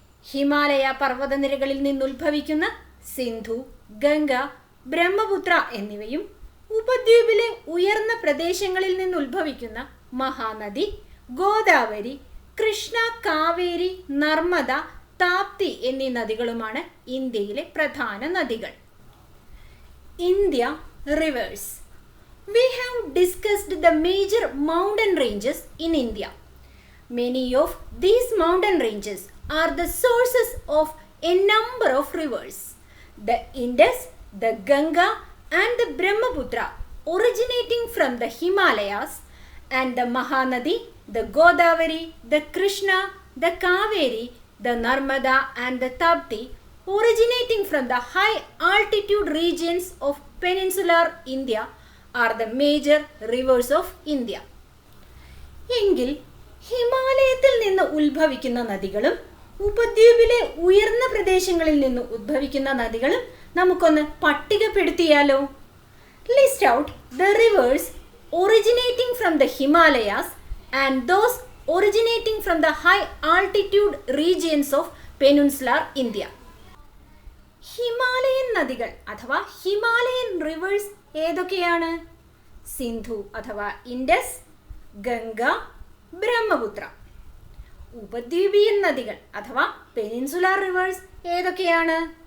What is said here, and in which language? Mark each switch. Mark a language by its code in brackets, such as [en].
[ml] ഹിമാലയ പർവ്വതനിരകളിൽ നിന്നുത്ഭവിക്കുന്ന സിന്ധു, ഗംഗ, ബ്രഹ്മപുത്ര എന്നിവയും ഉപദ്വീപിലെ ഉയർന്ന പ്രദേശങ്ങളിൽ നിന്നുത്ഭവിക്കുന്ന മഹാനദി, ഗോദാവരി, കൃഷ്ണ, കാവേരി, നർമ്മദ, താപ്തി എന്നീ നദികളുമാണ് ഇന്ത്യയിലെ പ്രധാന നദികൾ. [en] India rivers. We have discussed the major mountain ranges in India. Many of these mountain ranges are the sources of a number of rivers. The Indus, the Ganga and the Brahmaputra originating from the Himalayas, and the Mahanadi, the Godavari, the Krishna, the Kaveri, the Narmada and the Tapti originating from the high altitude regions of peninsular India are the major rivers of India. [ml] എങ്കിൽ ഹിമാലയത്തിൽ നിന്ന് ഉത്ഭവിക്കുന്ന നദികളും ഉപദ്വീപിലെ ഉയർന്ന പ്രദേശങ്ങളിൽ നിന്ന് ഉദ്ഭവിക്കുന്ന നദികളും നമുക്കൊന്ന് പട്ടികപ്പെടുത്തിയാലോ. [en] List out the rivers originating from the Himalayas and those originating from the high altitude regions of peninsular India. [ml] Himalayan നദികൾ അഥവാ [en] Himalayan rivers [ml] ഏതൊക്കെയാണ്? സിന്ധു അഥവാ ഇൻഡസ്, ഗംഗ, ബ്രഹ്മപുത്ര. ഉപദ്വീപീയൻ നദികൾ അഥവാ [en] peninsular rivers [ml] ഏതൊക്കെയാണ്?